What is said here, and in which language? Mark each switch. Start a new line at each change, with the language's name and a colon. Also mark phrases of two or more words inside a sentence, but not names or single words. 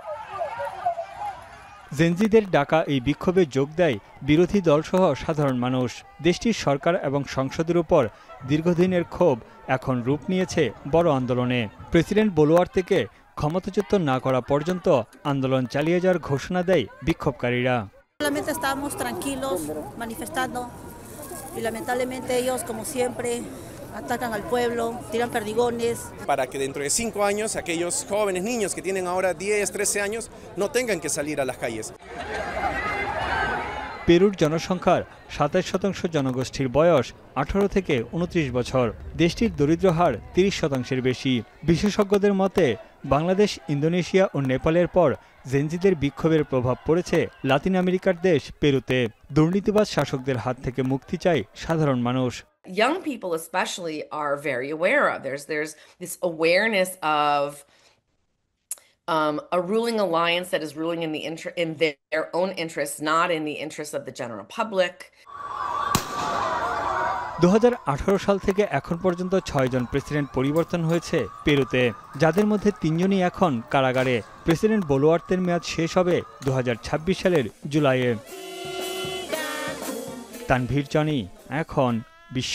Bangla: জেনজিদের ডাকা এই বিক্ষোভে যোগ দেয় বিরোধী দলসহ সাধারণ মানুষ। দেশটির সরকার এবং সংসদের উপর দীর্ঘদিনের ক্ষোভ এখন রূপ নিয়েছে বড় আন্দোলনে। প্রেসিডেন্ট বলুয়ার্তেকে ক্ষমতাচ্যুত না করা পর্যন্ত আন্দোলন চালিয়ে যাওয়ার ঘোষণা দেয় বিক্ষোভকারীরা।
Spanish: atacan al pueblo, tiran perdigones. Para que dentro de 5 años aquellos jóvenes niños que tienen ahora 10, 13 años no tengan que salir a las calles.
Bangla: পেরুর জনসংখ্যার 27% জনগোষ্ঠীর বয়স 18 থেকে 29 বছর। দেশটির দরিদ্র হার 30% বেশি। বিশেষজ্ঞদের মতে বাংলাদেশ, ইন্দোনেশিয়া ও নেপালের পর জেনজিদের বিক্ষোভের প্রভাব পড়েছে লাতিন আমেরিকার দেশ পেরুতে। দুর্নীতিবাজ শাসকদের হাত থেকে মুক্তি চায় সাধারণ মানুষ।
English: Young people especially are very aware of. There's this awareness of a ruling alliance that is ruling in their own interests, not in the interests of the general public.
Bangla: 2018 সাল থেকে এখন পর্যন্ত 6 জন প্রেসিডেন্ট পরিবর্তন হয়েছে পেরুতে, যাদের মধ্যে 3 জনই এখন কারাগারে। প্রেসিডেন্ট বোলোয়ার্তের মেয়াদ শেষ হবে 2026 সালের জুলাইয়ে। তানভীর জনি, এখন বিশ্ব।